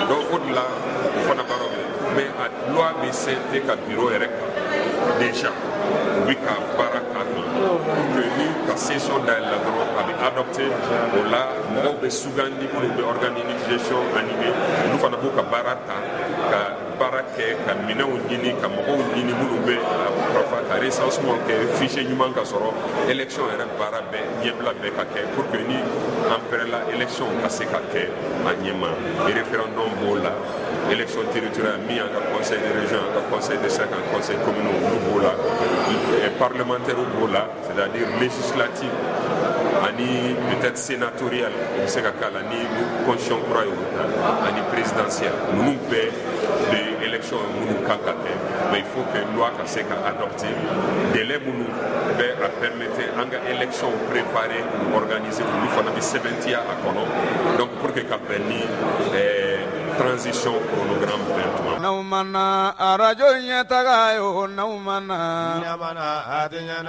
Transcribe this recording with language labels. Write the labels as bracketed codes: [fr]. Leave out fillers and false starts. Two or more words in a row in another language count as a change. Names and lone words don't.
[bm] Donc o de la o fana baara bɛ, mais a loi bɛ sɛnte ka bureau yɛrɛ kan déjà u bɛ ka baara k'a kan [fr] pour que [bm] ni ka session dayɛlɛ la dɔrɔn a bɛ adopté, o la mɔgɔw bɛ sugandi minnu bɛ [fr] organe unique de gestion [bm] animé, olu fana b'u ka baara ta ka baara kɛ ka minɛnw ɲini ka mɔgɔw ɲini minnu bɛ ka recensement kɛ fichier ɲuman ka sɔrɔ élection yɛrɛ baara bɛɛ ɲɛbila bɛɛ ka kɛ [fr] pour que [bm] ni an pɛrɛla élection ka se ka kɛ a ɲɛma. Référendum b'o la, [fr] élection territoriale [bm] min an ka [fr] conseil de région, [bm] an ka [fr] conseil de cercle, [bm] an [fr] conseil communaux [bm] olu b'o la, parlementaire b'o la, [fr] c'est-à-dire législative [bm] ani [fr] peut-être sénatorial [bm] o bɛ se ka k'a la ni constitution kura ye ani présidentielle, ninnu bɛɛ de élection minnu kan ka kɛ, [fr] mais il faut que [bm] loi ka se ka adopter délai minnu bɛ a permettre an ka élection [fr] préparer organiser [bm] olu fana bɛ sɛbɛntiya a kɔnɔ, [fr] donc pour que [bm] ka bɛn ni [fr] transition chronogramme [bm] bɛn tuma. N'aw mana arajo ɲɛtaga ye o n'aw mana a tɛ ɲɛnabɔ.